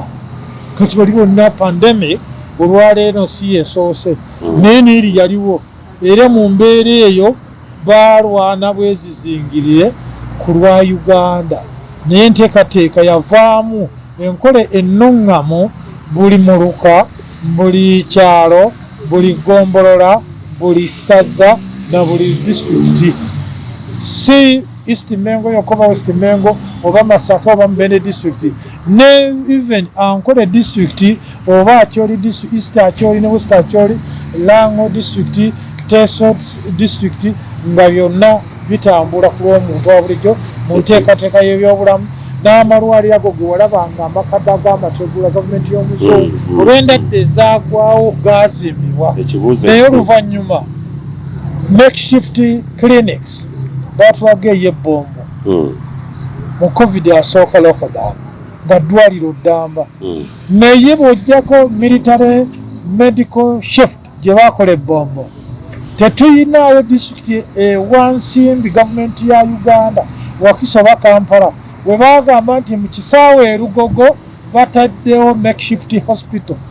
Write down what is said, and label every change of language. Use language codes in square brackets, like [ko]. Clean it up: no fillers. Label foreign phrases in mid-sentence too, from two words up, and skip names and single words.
[lg] kati bali bonna pandemic olwaleero si yesoose naye neeri yaliwo era mu mbeera eyo baalwana bwezizingirire ku lwa Uganda naye enteekateeka yavaamu enkola ennuŋŋamu buli muluka buli kyalo buli gombolola buli ssaza na buli disitulikiti si East Mengo yokoba West Mengo oba Masaka oba Mbende district ne even Ankole district oba Acholi district East Acholi ne West Acholi Lango district Teso district nga byonna bitambula ku lw'omuntu wa bulijjo mu nteekateeka y'ebyobulamu n'amalwaliro ago ge walabanga amakadde ag'amategula gavumenti y'omuzungu olw'endadde ezaagwawo gaazimbibwa naye oluvannyuma [en] makeshift clinics [lg] batulaga ey'ebbombo mu covid asooka lockdown nga ddwaliro ddamba naye bw'ojjako [en] military medical shift [lg] gye baakola ebbombo tetuyinaayo disitulikiti ewansimbi gavumenti ya Uganda Wakiso ba Kampala we bagamba nti mu kisaawe e Lugogo bataddewo [en] makeshift hospital